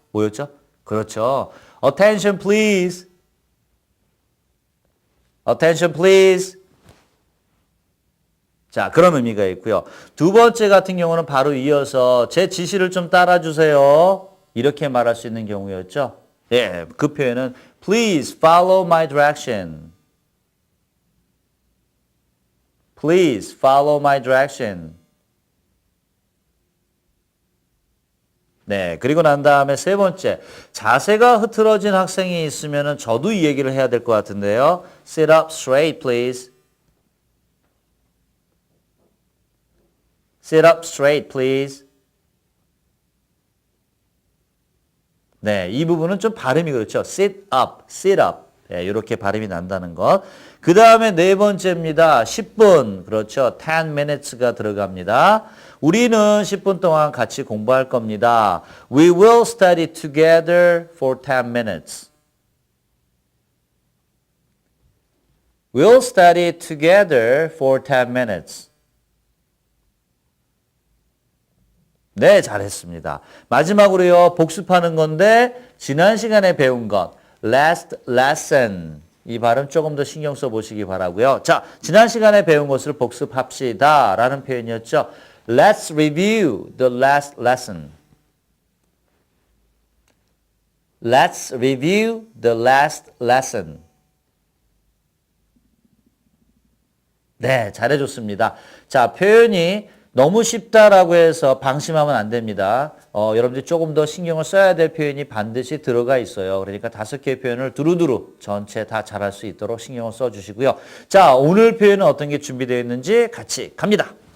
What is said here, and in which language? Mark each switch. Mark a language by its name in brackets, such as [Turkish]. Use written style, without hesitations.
[Korean] 뭐였죠? 그렇죠. [English] Attention please. Attention please. [Korean] 자, 그런 의미가 있고요. 두 번째 같은 경우는 바로 이어서 제 지시를 좀 따라주세요. 이렇게 말할 수 있는 경우였죠. 예, 그 표현은 [English] Please follow my direction. Please follow my direction. [Korean] 네, 그리고 난 다음에 세 번째, 자세가 흐트러진 학생이 있으면 저도 이 얘기를 해야 될 것 같은데요. [English] Sit up straight, please. Sit up straight, please. [Korean] 네, 이 부분은 좀 발음이 그렇죠. [English] sit up, sit up. [Korean] 네, 이렇게 발음이 난다는 것. 그 다음에 네 번째입니다. 10분. 그렇죠. [English] 10 minutes [Korean] 가 들어갑니다. 우리는 10분 동안 같이 공부할 겁니다. [English] We will study together for 10 minutes. We'll study together for 10 minutes. [Korean] 네, 잘했습니다. 마지막으로요, 복습하는 건데 지난 시간에 배운 것, last lesson. 이 발음 조금 더 신경 써보시기 바라고요. 자, 지난 시간에 배운 것을 복습합시다 라는 표현이었죠. [English] Let's review the last lesson. Let's review the last lesson. [Korean] 네, 잘해줬습니다. 자, 표현이 너무 쉽다라고 해서 방심하면 안 됩니다. 여러분들이 조금 더 신경을 써야 될 표현이 반드시 들어가 있어요. 그러니까 5개의 표현을 두루두루 전체 다 잘할 수 있도록 신경을 써주시고요. 자, 오늘 표현은 어떤 게 준비되어 있는지 같이 갑니다.